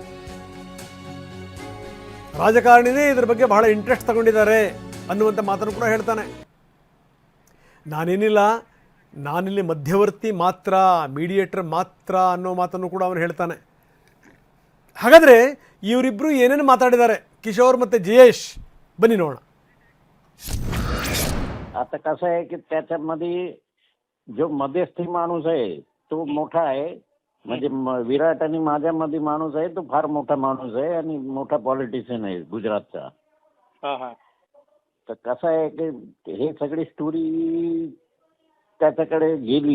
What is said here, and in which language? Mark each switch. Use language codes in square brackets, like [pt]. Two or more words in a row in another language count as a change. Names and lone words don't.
[kn] ರಾಜಕಾರಣಿನೇ ಇದರ ಬಗ್ಗೆ ಬಹಳ ಇಂಟ್ರೆಸ್ಟ್ ತಗೊಂಡಿದ್ದಾರೆ ಅನ್ನುವಂಥ ಮಾತನ್ನು ಕೂಡ ಹೇಳ್ತಾನೆ. ನಾನಿಲ್ಲಿ ಮಧ್ಯವರ್ತಿ ಮಾತ್ರ, ಮೀಡಿಯೇಟರ್ ಮಾತ್ರ ಅನ್ನೋ ಮಾತನ್ನು ಕೂಡ ಅವನು ಹೇಳ್ತಾನೆ. ಹಾಗಾದರೆ ಇವರಿಬ್ಬರು ಏನೇನು ಮಾತಾಡಿದ್ದಾರೆ, ಕಿಶೋರ್ ಮತ್ತು ಜಯೇಶ್? ಬನ್ನಿ ನೋಡೋಣ. [mr] आता कसं आहे की त्याच्यामध्ये जो मध्यस्थी माणूस आहे तो मोठा आहे. म्हणजे विराट आणि माझ्यामध्ये माणूस आहे तो फार मोठा माणूस आहे आणि मोठा पॉलिटिशियन आहे गुजरातचा. तर कसं आहे की हे सगळी स्टोरी त्याच्याकडे गेली.